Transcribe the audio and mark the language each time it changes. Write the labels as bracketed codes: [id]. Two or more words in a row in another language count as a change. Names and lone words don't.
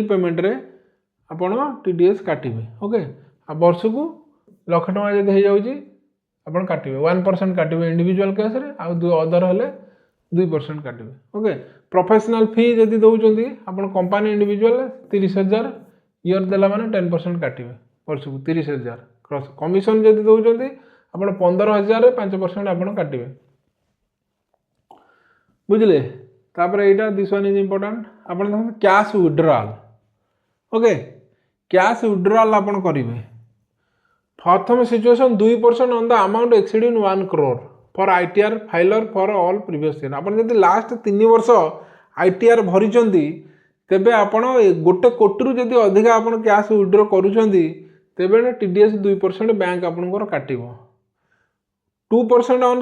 [or] ପେମେଣ୍ଟରେ ଆପଣ TDS କାଟିବେ ଓକେ ଏ ବର୍ଷକୁ ଲକ୍ଷ ଟଙ୍କା ଯଦି ହେଇ ଯାଉଛି ଆପଣ କାଟିବେ 1% କାଟିବେ [en] individual case [or] ରେ ଆଉ ଅଦର ହେଲେ 2% କାଟିବେ ଓକେ [en] professional fee [or] ଯଦି ଦେଉଛନ୍ତି ଆପଣ [en] company individual [or] 30,000 ଇୟର ଦେଲା ମାନେ 10% କାଟିବେ ବର୍ଷକୁ 30,000 [en] cross commission [or] ଯଦି ଦେଉଛନ୍ତି ଆପଣ 15,000 ରେ 5% ଆପଣ କାଟିବେ ବୁଝିଲେ ତାପରେ ଏଇଟା [en] this one is important [or] ଆପଣ ଦେଖନ୍ତୁ [en] cash withdrawal okay cash withdrawal [or] ଆପଣ କରିବେ ପ୍ରଥମ [en] situation 2% on the amount exceeding 1 crore for ITR filer for all previous year [or] ଆପଣ ଯଦି ଲାଷ୍ଟ 3 ବର୍ଷ ITR ଭରିଛନ୍ତି ତେବେ ଆପଣ ଗୋଟେ କୋଟି ଯଦି ଅଧିକା ଆପଣ [en] cash withdraw [or] କରୁଛନ୍ତି ତେବେ TDS 2% ବ୍ୟାଙ୍କ ଆପଣଙ୍କର କାଟିବ 2% ଅନ୍